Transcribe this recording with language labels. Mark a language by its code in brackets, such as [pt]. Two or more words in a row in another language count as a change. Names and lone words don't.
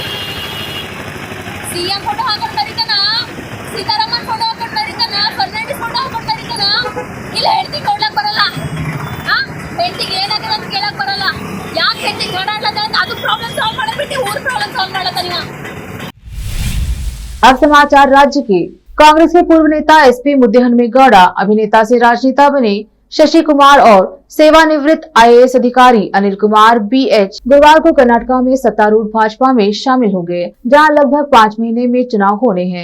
[kn] CM ಫೋಟೋ ಹಾಕೊಂಡು ಬರೀತಾನ, ಸೀತಾರಾಮನ್ ಫೋಟೋ ಹಾಕೊಂಡು ಬರೀತಾನ, ಫರ್ನಾಂಡಿಸ್ ಫೋಟೋ ಹಾಕೊಂಡು ಬರೀತಾನ. ಇಲ್ಲ ಹೆಂಡತಿ ಕೊಡ್ಲಕ್ ಬರಲ್ಲ, ಹೆಂಡತಿಗೆ ಏನಾಗಿದೆ ಅಂತ ಕೇಳಕ್ ಬರಲ್ಲ. ಯಾಕೆ ಹೆಂಡತಿ ಜಗಳಾಡ್ಲತ್ತ ಅದು [en] problem solve [kn] ಮಾಡಬಿಟ್ಟು ಊರ್ [en] problem solve [kn] ಮಾಡತ್ತ ನೀವು. [hi] अब समाचार राज्य के। कांग्रेस के पूर्व नेता एसपी मुद्देहनुमेगौड़ा, अभिनेता से राजनेता बने शशि कुमार और सेवानिवृत्त आईएएस अधिकारी अनिल कुमार बीएच गुरुवार को कर्नाटक में सत्तारूढ़ भाजपा में शामिल हो गए, जहां लगभग 5 महीने में चुनाव होने हैं।